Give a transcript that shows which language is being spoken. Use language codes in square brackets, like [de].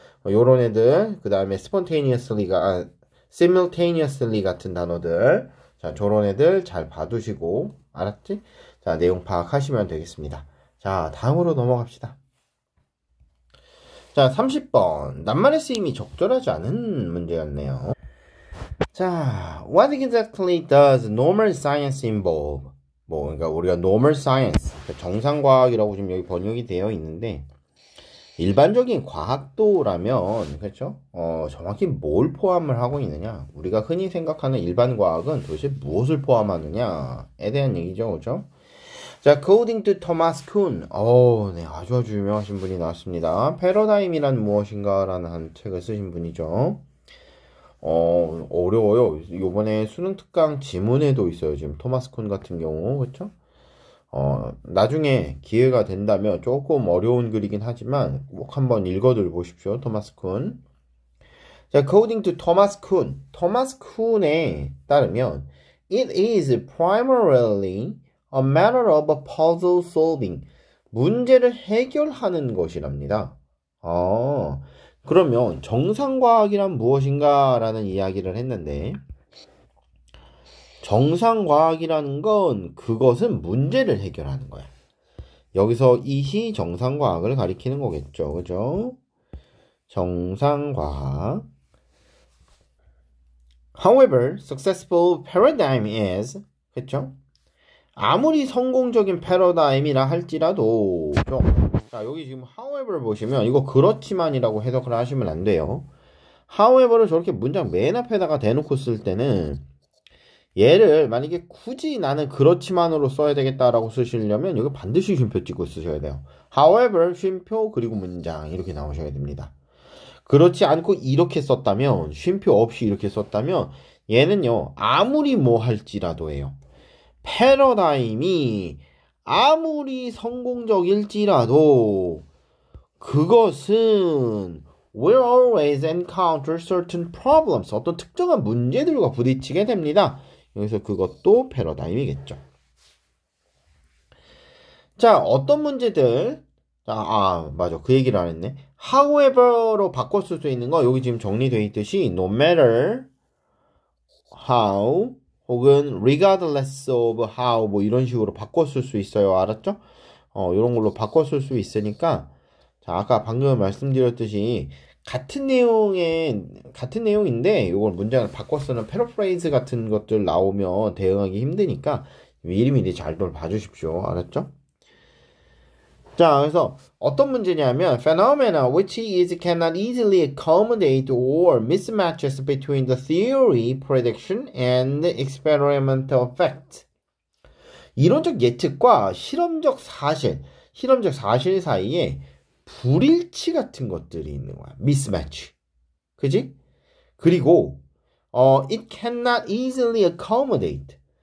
[ko] 요런 애들 그 다음에 spontaneously가 simultaneously 같은 단어들 자 저런 애들 잘 봐두시고 알았지? 자 내용 파악하시면 되겠습니다. 자 다음으로 넘어갑시다. 자 30번 낱말의 쓰임이 적절하지 않은 문제였네요. [en] 자 what exactly does normal science involve? [ko] 그러니까 우리가 normal science 정상과학이라고 지금 여기 번역이 되어 있는데 일반적인 과학도라면 그렇죠? 정확히 뭘 포함을 하고 있느냐? 우리가 흔히 생각하는 일반 과학은 도대체 무엇을 포함하느냐에 대한 얘기죠, 그렇죠? 자, [en] according to Thomas Kuhn, [ko] 네, 아주 유명하신 분이 나왔습니다. 패러다임이란 무엇인가라는 한 책을 쓰신 분이죠. 어려워요. 요번에 수능 특강 지문에도 있어요. 지금 토마스 쿤 같은 경우, 그렇죠? 나중에 기회가 된다면 조금 어려운 글이긴 하지만 꼭 한번 읽어들 보십시오. 토마스 쿤. [en] 자, according to Thomas Kuhn. [ko] 토마스 쿤에 따르면 [en] it is primarily a matter of puzzle solving. [ko] 문제를 해결하는 것이랍니다. 그러면 정상과학이란 무엇인가 라는 이야기를 했는데 정상과학이라는 건 그것은 문제를 해결하는 거야. 여기서 이시 정상과학을 가리키는 거겠죠. 그죠? 정상과학. [en] However, successful paradigm is [ko] 그쵸? 아무리 성공적인 패러다임이라 할지라도 자, 여기 지금 however 보시면 이거 그렇지만이라고 해석을 하시면 안 돼요. however를 저렇게 문장 맨 앞에다가 대놓고 쓸 때는 얘를 만약에 굳이 나는 그렇지만으로 써야 되겠다라고 쓰시려면 여기 반드시 쉼표 찍고 쓰셔야 돼요. however 쉼표 그리고 문장 이렇게 나오셔야 됩니다. 그렇지 않고 이렇게 썼다면 쉼표 없이 이렇게 썼다면 얘는요 아무리 뭐 할지라도예요. 패러다임이 아무리 성공적일지라도 그것은 [en] will always encounter certain problems. [ko] 어떤 특정한 문제들과 부딪히게 됩니다. 여기서 그것도 패러다임이겠죠. 자, 어떤 문제들? 맞아. 그 얘기를 안 했네. however로 바꿔 쓸 수 있는 거 여기 지금 정리되어 있듯이 [en] no matter how [ko] 혹은 [en] regardless of how [ko] 뭐 이런 식으로 바꿔 쓸 수 있어요. 알았죠? 이런 걸로 바꿔 쓸 수 있으니까 자, 아까 방금 말씀드렸듯이 같은 내용인데 이걸 문장을 바꿔 쓰는 패러프레이즈 같은 것들 나오면 대응하기 힘드니까 미리미리 잘들 봐주십시오. 알았죠? 자, 그래서 어떤 문제냐면 [en] phenomena which is cannot easily accommodate or mismatches between the theory, prediction, and experimental fact. [ko] 이론적 예측과 실험적 사실 사이에 불일치 같은 것들이 있는 거야. [en] mismatch. [ko] 그지? 그리고 [en] it cannot easily accommodate.